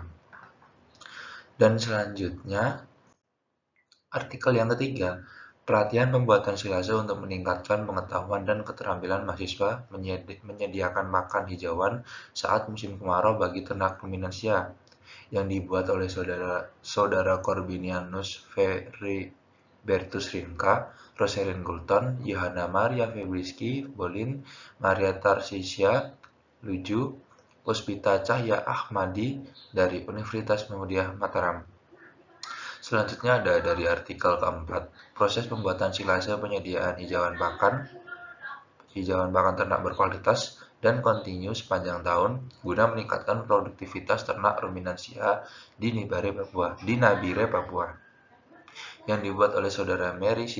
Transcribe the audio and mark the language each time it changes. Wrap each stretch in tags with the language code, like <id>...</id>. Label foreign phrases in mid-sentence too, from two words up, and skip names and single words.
<id>Dan selanjutnya, artikel yang ketiga, pelatihan pembuatan silase untuk meningkatkan pengetahuan dan keterampilan mahasiswa menyediakan makan hijauan saat musim kemarau bagi ternak ruminansia yang dibuat oleh saudara Corbinianus Feribertus Rinka, Rosalind Gulton, Yohana Maria Febriski, Bolin, Maria Tarsisia Luju, Puspita Cahya Ahmadi dari Universitas Muhammadiyah Mataram. Selanjutnya ada dari artikel keempat, proses pembuatan silase penyediaan hijauan pakan ternak berkualitas dan kontinu sepanjang tahun guna meningkatkan produktivitas ternak ruminansia di Nabire, Papua, yang dibuat oleh saudara Mary C.</id>